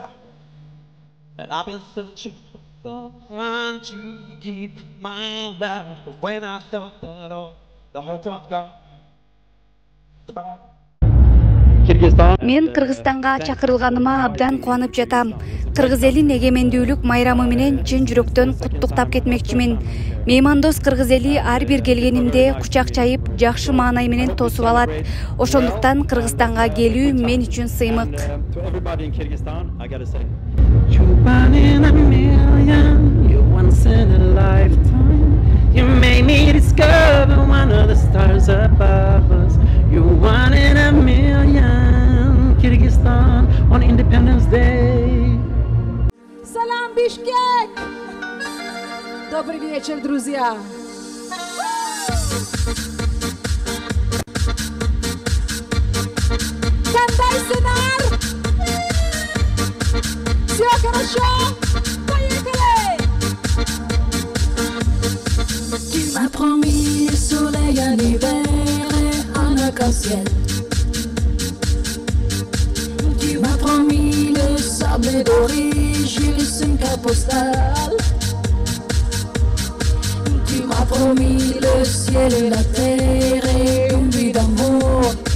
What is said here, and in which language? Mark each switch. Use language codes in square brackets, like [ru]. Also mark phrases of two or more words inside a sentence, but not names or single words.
[en] And I've been searching for one to keep my love. But when I thought that all, the whole talk gone. [ky] Мен Кыргызстанга чакырылганыма абдан кубанып жатам. Кыргыз элин эгемендүүлүк майрамы менен чын жүрөктөн куттуктап кетмекчимин. Меймандос кыргыз эли ар бир келгенимде кучак чайып, жакшы маанай менен тосуп алат. Ошондуктан Кыргызстанга келүү мен үчүн сыймык. [en] You made me discover one of the stars above us. You're one in a million. Kyrgyzstan on Independence Day. [ky] Салам, Бишкек! [ru] Добрый вечер, друзья! [ky] Кандай сценар? [ru] Все хорошо? Поехали! [fr] Tu m'as promis le soleil en hiver et un arc-en-ciel. Tu m'as promis le sable doré, juste une carte postale. Tu m'as promis le ciel et la terre et une vie d'amour.